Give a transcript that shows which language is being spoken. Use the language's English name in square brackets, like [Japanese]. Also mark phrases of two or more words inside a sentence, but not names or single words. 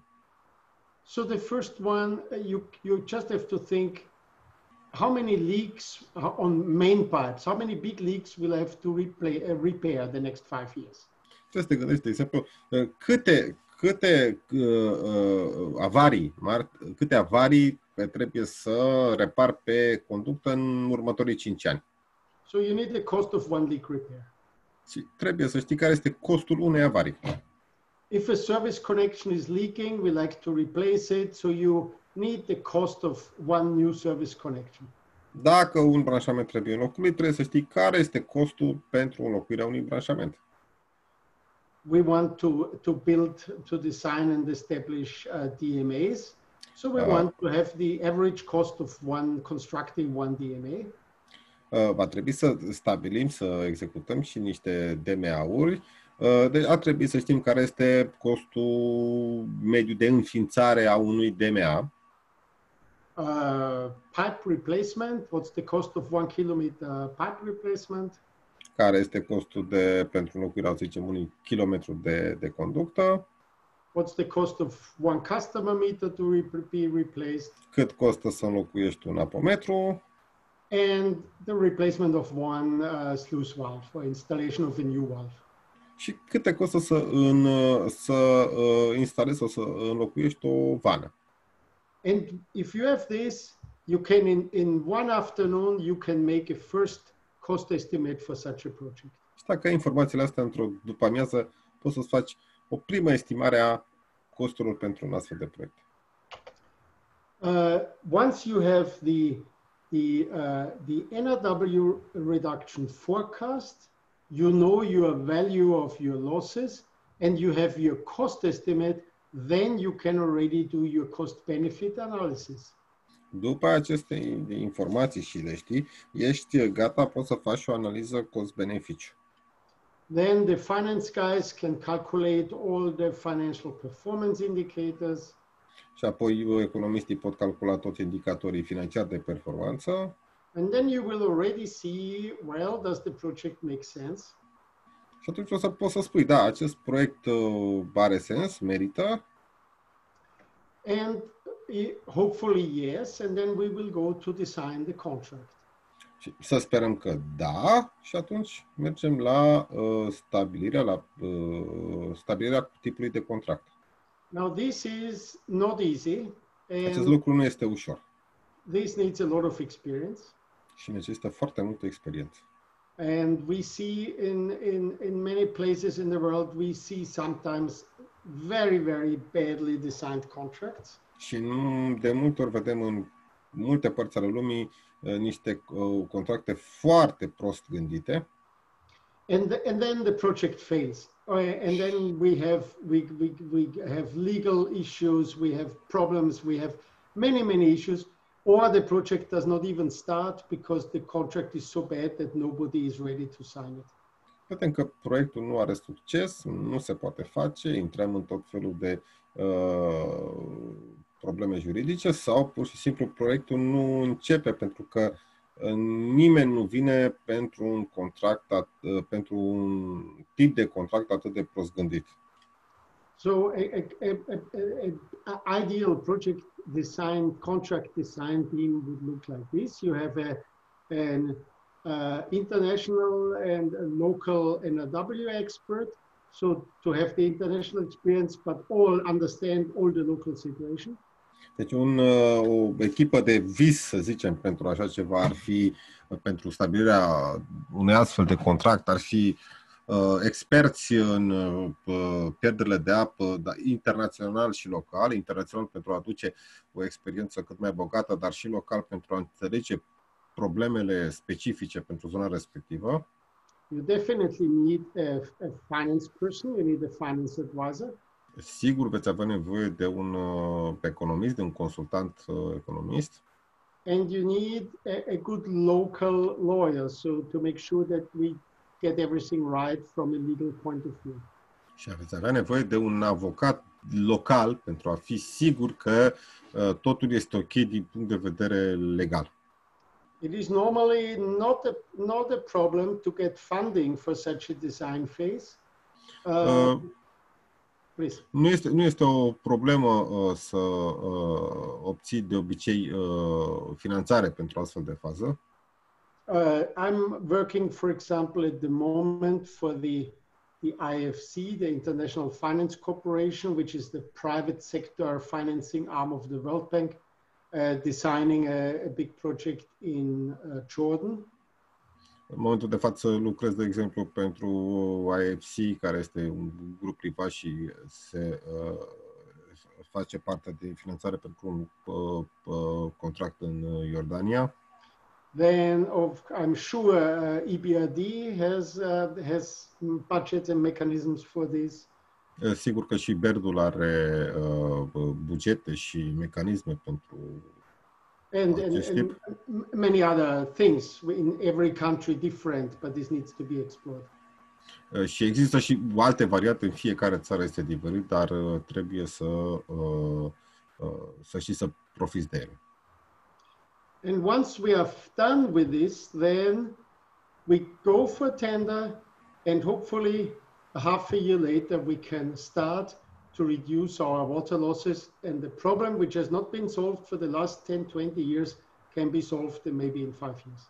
[English] So the first one, you just have to think how many leaks on main pipes, how many big leaks will I have to repair the next 5 years? [Romanian] Trebuie să te gândești, de exemplu, câte avarii trebuie să repar pe conductă în următorii 5 ani. [English] So you need the cost of one leak repair. [Romanian] Și trebuie să știi care este costul unei avarii. [English] If a service connection is leaking, we like to replace it. So you need the cost of one new service connection. [Romanian] Dacă un branșament trebuie înlocuit, trebuie să știi care este costul pentru înlocuirea unui branșament. [English] We want to build, to design and establish DMAs. So we want to have the average cost of constructing one DMA. [Romanian] Va trebui să stabilim, să executăm și niște DMA-uri. Deci ar trebui să știm care este costul mediu de înființare a unui DMA. [English] Pipe replacement, what's the cost of 1 kilometer pipe replacement? [Romanian] Care este costul pentru înlocuirea, să zicem, unui kilometru de conductă? [English] What's the cost of one customer meter to be replaced? [Romanian] Cât costă să înlocuiești un apometru? [English] And the replacement of one sluice valve for installation of a new valve. [Romanian] Și câte costă să instalezi sau să înlocuiești o vană? [English] And if you have this, you can in one afternoon you can make a first cost estimate for such a project. [Romanian] Și dacă ai informațiile astea într-o după-amiază, poți să-ți faci o primă estimare a costurilor pentru un astfel de proiect. [English] Once you have the NRW reduction forecast, you know your value of your losses, and you have your cost estimate, then you can already do your cost-benefit analysis. [Romanian] După aceste informații și le știi, ești gata, poți să faci o analiză cost-beneficiu. [English] Then the finance guys can calculate all the financial performance indicators. [Romanian] Și apoi economistii pot calcula toți indicatorii financiari de performanță. [English] And then you will already see, well, does the project make sense? [Romanian] Și atunci o să poți să spui, da, acest proiect are sens, merită. [English] And hopefully yes, and then we will go to design the contract. [Romanian] Și să sperăm că da, și atunci mergem la stabilirea tipului de contract. [English] Now this is not easy. [Romanian] Acest lucru nu este ușor. [English] This needs a lot of experience. [Romanian] Și necesită foarte multă experiență. [English] And we see in many places in the world, we see sometimes very, very badly designed contracts. [Romanian] Și de multe ori vedem în multe părți ale lumii niște contracte foarte prost gândite. [English] And then the project fails. And then we have legal issues, we have problems, we have many issues, or the project does not even start because the contract is so bad that nobody is ready to sign it. [Romanian] Vedem că proiectul nu are succes, nu se poate face, intrăm în tot felul de probleme juridice sau pur și simplu proiectul nu începe pentru că nimeni nu vine pentru un contract, pentru un tip de contract atât de prost gândit. [English] So a ideal project design, contract design team would look like this. You have an international and a local NRW expert. So to have the international experience, but all understand all the local situation. [Romanian] Deci o echipă de vis, să zicem, pentru așa ceva ar fi, pentru stabilirea unui astfel de contract, ar fi experți în pierderile de apă, internațional și local, internațional pentru a aduce o experiență cât mai bogată, dar și local pentru a înțelege problemele specifice pentru zona respectivă. [English] You definitely need a finance person, you need a finance advisor. [Romanian] Sigur veți avea nevoie de un economist, de un consultant economist. [English] And you need a good local lawyer, so to make sure that we get everything right from a legal point of view. [Romanian] Și veți avea nevoie de un avocat local pentru a fi sigur că totul este ok din punct de vedere legal. [English] It is normally not a problem to get funding for such a design phase. [Romanian] Nu este o problemă să obții de obicei finanțare pentru astfel de fază. [English] I'm working, for example, at the moment for the IFC, the International Finance Corporation, which is the private sector financing arm of the World Bank, designing a big project in Jordan. [Romanian] În momentul de față lucrez, de exemplu, pentru IFC, care este un grup privat și se face parte de finanțare pentru un contract în Iordania. [English] Then I'm sure EBRD has budgets and mechanisms for this. [Romanian] Sigur că și BERD-ul are bugete și mecanisme pentru [English] and many other things in every country different, but this needs to be explored. [Romanian] Și există și alte variante, în fiecare țară este diferit, dar trebuie să știi să profiți de ele. [English] And once we are done with this, then we go for tender, and hopefully a half a year later we can start to reduce our water losses, and the problem which has not been solved for the last 10-20 years can be solved in maybe in 5 years.